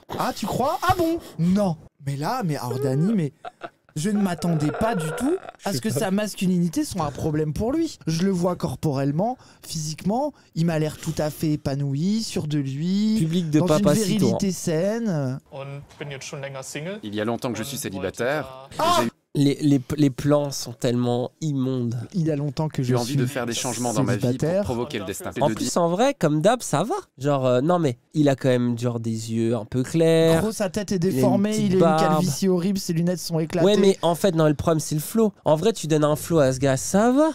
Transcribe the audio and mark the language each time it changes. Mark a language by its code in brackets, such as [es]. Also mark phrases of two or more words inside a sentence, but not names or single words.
[fr] Ah, tu crois? Ah bon? Non. Mais là, alors Dani, mais je ne m'attendais pas du tout à ce que sa masculinité soit un problème pour lui. Je le vois corporellement, physiquement, il m'a l'air tout à fait épanoui, sûr de lui, Public de dans une Papacito. virilité saine. [de] und bin jetzt schon länger Single. [fr] Il y a longtemps que je suis [de] und [fr] célibataire. [de] wollte da- [fr] J'ai Les plans sont tellement immondes. Il y a longtemps que je eu envie suis de faire des changements dans ma vie pour célibataire. provoquer le destin. Et En de plus, dire, en vrai, comme d'hab, ça va. Genre, non mais, il a quand même genre des yeux un peu clairs. Gros, sa tête est il a une déformée, petite il a une barbe. calvitie horrible, ses lunettes sont éclatées. Ouais, mais en fait, non, le problème, c'est le flow. En vrai, tu donnes un flow à ce gars, ça va.